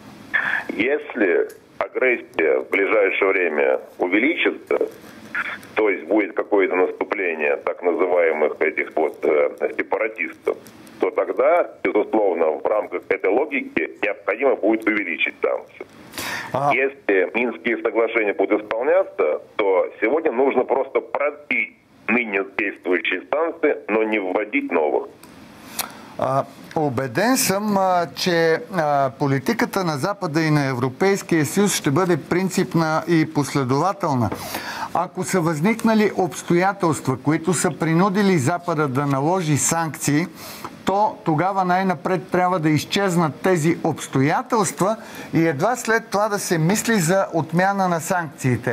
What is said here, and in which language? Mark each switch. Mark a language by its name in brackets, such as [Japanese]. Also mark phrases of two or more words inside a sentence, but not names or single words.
[Russian] Если агрессия в ближайшее время увеличится, то есть будет какое-то наступление так называемых этих вот сепаратистов, то тогда, безусловно, в рамках этой логики необходимо будет увеличить санкции. Если Минские соглашения будут исполняться, то сегодня нужно просто продлить ныне действующие санкции, но не вводить новых. [Bulgarian] Убеден съм, че политиката на Запада и на Европейския съюз ще бъде принципна и последователна. Ако са възникнали обстоятелства, които са принудили Запада да наложи санкции, то тогава най-напред трябва да изчезнат тези обстоятелства и едва след това да се мисли за отмяна на санкциите.